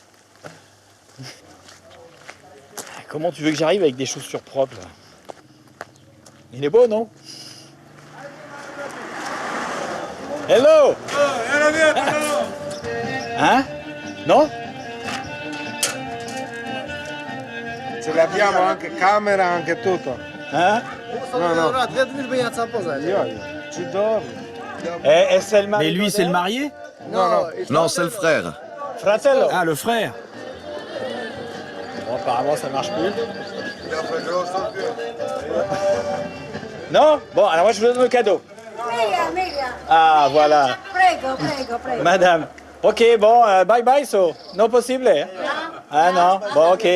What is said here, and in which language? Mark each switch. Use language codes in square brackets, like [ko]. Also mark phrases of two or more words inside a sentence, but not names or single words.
[fr] Comment tu veux que j'arrive avec des chaussures propres là? Il est beau, non? Hello! Hein? Non? [it] Ce l'abbiamo anche camera, anche tutto. [fr] Hein? [it] No. Ci dormi. [fr] Mais lui, c'est le marié? Non, c'est le frère. [it] Fratello? [fr] Ah, le frère. Bon, apparemment, ça marche plus. Non? Bon, alors moi, je vous donne le cadeau. Ah, voilà. Madame. Ok, bon, [en] bye bye, so. No possible? [fr] Hein? Ah non? Bon, ok.